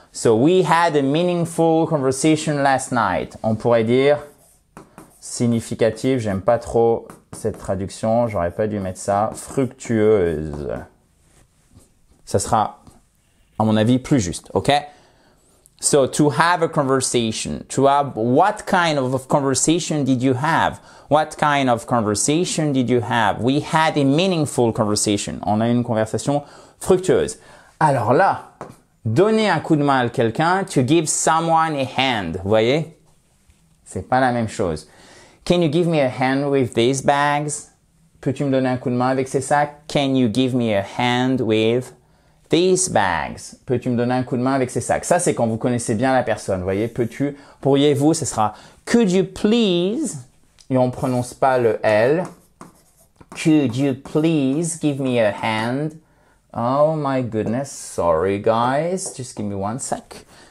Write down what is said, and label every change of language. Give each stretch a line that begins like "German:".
English: So we had a meaningful conversation last night.
French: On pourrait dire significative, j'aime pas trop cette traduction, j'aurais pas dû mettre ça. Fructueuse. Ça sera, à mon avis, plus juste, ok?
English: So, to have a conversation. To have, what kind of conversation did you have? What kind of conversation did you have? We had a meaningful conversation.
French: On a une conversation fructueuse. Alors là, donner un coup de main à quelqu'un,
English: to give someone a hand.
French: Vous voyez? C'est pas la même chose.
English: Can you give me a hand with these bags?
French: Peux-tu me donner un coup de main avec ces sacs?
English: Can you give me a hand with these bags?
French: Peux-tu me donner un coup de main avec ces sacs? Ça, c'est quand vous connaissez bien la personne. Vous voyez, peux-tu, pourriez-vous, ce sera
English: could you please,
French: et on prononce pas le L.
English: Could you please give me a hand? Oh my goodness, sorry guys, just give me one sec.